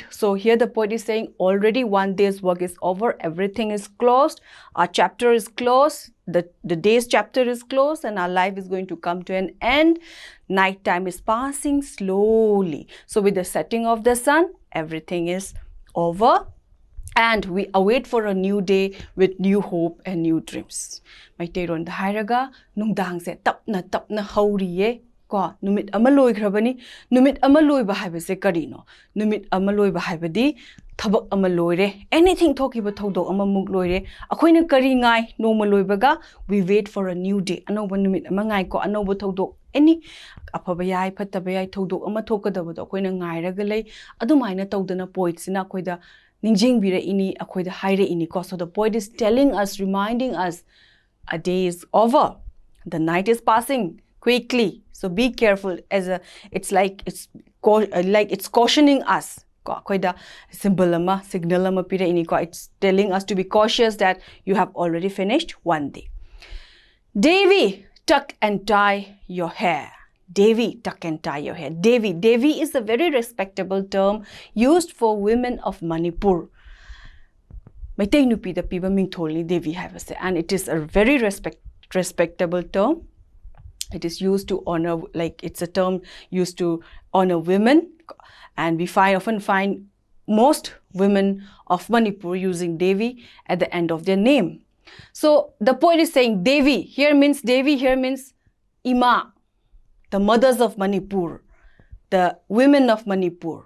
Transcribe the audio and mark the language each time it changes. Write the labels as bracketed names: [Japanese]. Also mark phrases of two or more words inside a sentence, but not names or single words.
[English] So here the poet is saying already one day's work is over, everything is closed, our chapter is closed, the day's chapter is closed, and our life is going to come to an end. Night time is passing slowly. So with the setting of the sun, everything is over, and we await for a new day with new hope and new dreams. [Manipuri] Maiteiron da hairaga nungdang se tapna hauriye ko numit ama loigrabani. Numit ama loiba haibase karino. Numit ama loiba haibadi thabak ama loire. Anything thokiba thodok ama muk loire. Akoina kari ngai noma loibaga, [English] we wait for a new day. [Manipuri] Anoba numit ama ngai ko anoba thodok any apabayai patabayai thodok ama thokadabado akoina ngairaga lei. Adumaina tawdana poet sina akoida ningjing bira ini akoida haire ini ko. [English] So the poet is telling us, reminding us, a day is over, the night is passing quickly, so be careful. It's cautioning us. [Manipuri] Akoida symbol ama signal ama pira ini ko. [English] It's telling us to be cautious that you have already finished one day. Devi, tuck and tie your hair. Devi, tuck and tie your hair. Devi is a very respectable term used for women of Manipur. [Manipuri] Maitai nupi da piba mingtholni Devi haibase, [English] and it is a very respectable term. It is used to honor, like it's a term used to honor women, and we often find most women of Manipur using Devi at the end of their name. So the poet is saying Devi here means Ima, the mothers of Manipur, the women of Manipur.